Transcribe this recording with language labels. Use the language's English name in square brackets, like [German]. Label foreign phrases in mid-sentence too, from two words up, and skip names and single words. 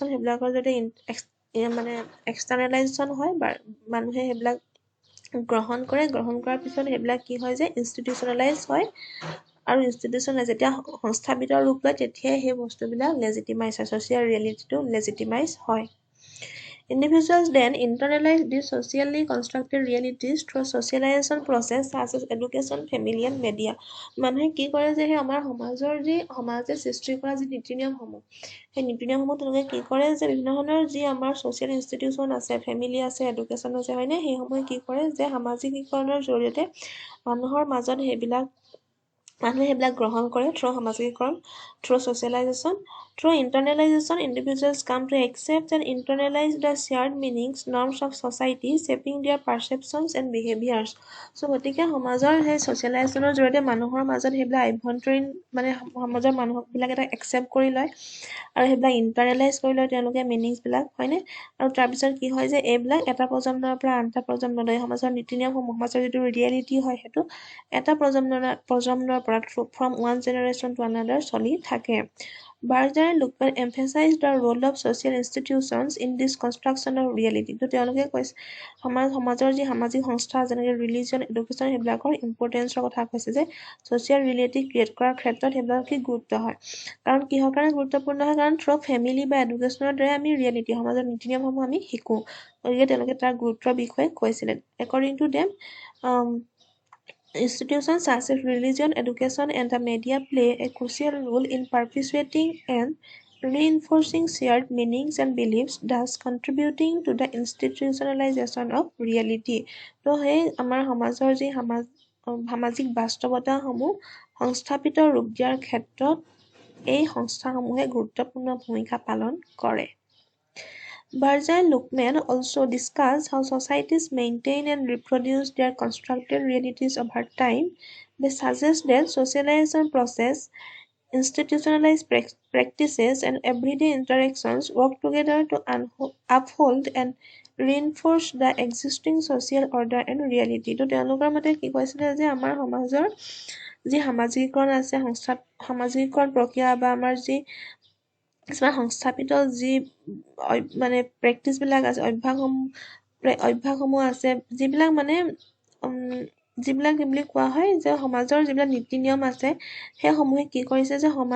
[Assamese] সেইবিলাকৰ যদি মানে এক্সটাৰ্নেলাইজেশ্যন হয় বা মানুহে সেইবিলাক গ্ৰহণ কৰাৰ পিছত সেইবিলাক কি হয় যে ইনষ্টিটিউচনেলাইজ হয় আৰু ইনষ্টিটিউচনেলাইজ যেতিয়া সংস্থাপিত ৰূপ লয় তেতিয়াই সেই বস্তুবিলাক লেজিটিমাইজ হয় [English] social realityটো [Assamese] লেজিটিমাইজ হয় [English] Individuals then internalize these socially constructed realities through socialization process such as education, family, and media. [Assamese] মানুহে কি কৰে যে আমাৰ সমাজে সৃষ্টি কৰা যি নীতি নিয়মসমূহ সেই নীতি নিয়মসমূহ তেওঁলোকে কি কৰে যে বিভিন্ন ধৰণৰ যি আমাৰ [English] social institution [Assamese] আছে ফেমিলি আছে এডুকেশ্যন আছে হয়নে সেইসমূহে কি কৰে যে সামাজিকীকৰণৰ জৰিয়তে মানুহৰ মাজত মানুহে সেইবিলাক গ্ৰহণ কৰে থ্ৰু সামাজিকীকৰণ [English] through socialization Through internalization, individuals come to accept and internalize the shared meanings, norms of society, shaping their perceptions and behaviors. [Assamese] So, গতিকে সমাজৰ সেই ছ'চিয়েলাইজেশ্যনৰ জৰিয়তে মানুহৰ মাজত সেইবিলাক আভ্যন্তৰীণ মানে সমাজৰ মানুহবিলাক এটা একচেপ্ট কৰি লয় আৰু সেইবিলাক ইণ্টাৰনেলাইজ কৰি লয় তেওঁলোকে মিনিংছবিলাক হয়নে আৰু তাৰপিছত কি হয় যে এইবিলাক এটা প্ৰজন্মৰ পৰা আন এটা প্ৰজন্মলৈ সমাজৰ নীতি নিয়মসমূহ সমাজৰ যিটো ৰিয়েলিটি হয় সেইটো এটা প্ৰজন্মৰ পৰা [English] from one generation to another [Assamese] চলি থাকে [English] Berger and Luckman emphasized the role of social institutions in this construction of reality. [Assamese] তো তেওঁলোকে কৈছে সমাজৰ যি সামাজিক সংস্থা যেনেকৈ ৰিলিজন এডুকেশ্যন সেইবিলাকৰ ইম্পৰ্টেঞ্চৰ কথা কৈছে যে [English] social reality create [Assamese] কৰাৰ ক্ষেত্ৰত সেইবিলাক কি গুৰুত্ব হয় কাৰণ কিহৰ কাৰণে গুৰুত্বপূৰ্ণ হয় কাৰণ থ্ৰু ফেমিলি বা এডুকেশ্যনৰ দ্বাৰা আমি ৰিয়েলিটি সমাজৰ নীতি নিয়মসমূহ আমি শিকোঁ গতিকে তেওঁলোকে তাৰ গুৰুত্বৰ বিষয়ে কৈছিলে [English] According to them, Institutions such as religion, education, and the media play a crucial role in perpetuating and reinforcing shared meanings and beliefs, thus contributing to the institutionalization of reality. [Assamese] তো সেই আমাৰ সমাজৰ যি সামাজিক বাস্তৱতাসমূহ সংস্থাপিত ৰূপ দিয়াৰ ক্ষেত্ৰত এই সংস্থাসমূহে গুৰুত্বপূৰ্ণ ভূমিকা পালন কৰে [English] Berger and Luckman also discuss how societies maintain and reproduce their constructed realities over time. They suggest that socialization process institutionalized practices and everyday interactions work together to uphold and reinforce the existing social order and reality. [Assamese] তো তেওঁলোকৰ মতে কি কৈছিলে যে আমাৰ সমাজৰ যি সামাজিকৰণ আছে সামাজিকৰণ প্ৰক্ৰিয়া বা আমাৰ যি কিছুমান সংস্থাপিত যি মানে প্ৰেক্টিচবিলাক আছে অভ্যাসসমূহ আছে যিবিলাক মানে যিবিলাক বুলি কোৱা হয় যে সমাজৰ যিবিলাক নীতি নিয়ম আছে সেইসমূহে কি কৰিছে যে